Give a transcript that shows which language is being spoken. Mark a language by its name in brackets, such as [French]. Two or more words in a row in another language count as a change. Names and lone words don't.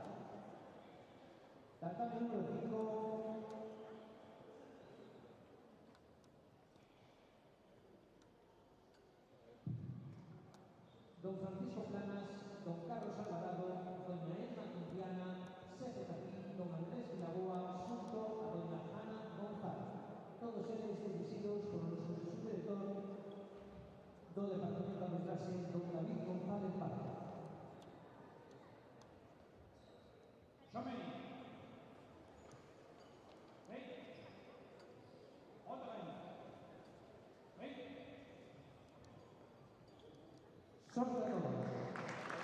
[Galician] Tatame número 5, don Francisco Planas, don Carlos Alvarado, doña Emma Quintiana, Sete Capriz, don Andrés Vilaboa, xunto a doña Ana González. Todos eles dirixidos por o noso subdirector do Departamento de Arbitraxe, don David González Parra. Xamei. Vem. Outra aí. Vem. Sorte a todos.